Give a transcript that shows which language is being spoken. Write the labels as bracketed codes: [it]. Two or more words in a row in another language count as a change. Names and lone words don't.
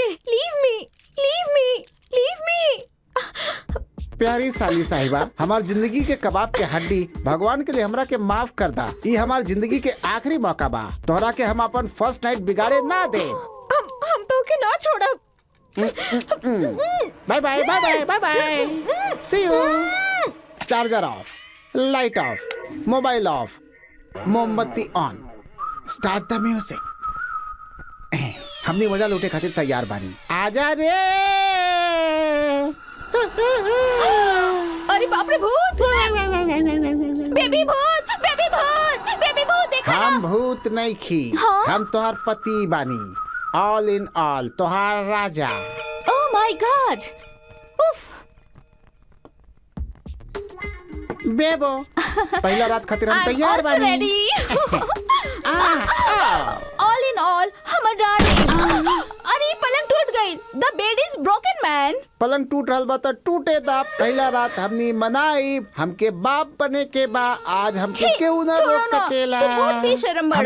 [en] leave me, leave me, leave me. [bho] प्यारी साली साहिबा, हमार जिंदगी के कबाब के हड्डी, भगवान के लिए हमरा के माफ कर दा। ये हमार जिंदगी के आखिरी मौका बा। तोहरा के हम अपन [en] first night [bho] बिगाड़े ना दे। हम तो के ना छोड़ा। [en] bye bye bye bye bye bye. see you. charger off, light off, mobile off, मोमबत्ती on। start the music. [bho] हमने मजा लूटे खातिर तैयार बानी। आजा रे। अरे बाप रे, भूत! बेबी भूत, बेबी भूत, बेबी भूत, देखा ना? हम भूत नहीं खी। हाँ? हम तोहार पति बानी। [en] all in all, [bho] तोहार राजा। [en] oh my god! उफ! [bho] बेबो, पहला रात खातिर हम तैयार बानी। [en] all in all, [bho] हमर डार्लिंग। अरे पलंग टूट गई। [en] the bed is broken man. [bho] पलंग टूट रहल बा त टूटे दा। पहला रात हमनी मनाई। हमके बाप बने के बा। आज हमके केहू ना रोक सकेला। तू बहुत बेशरम बड़ा।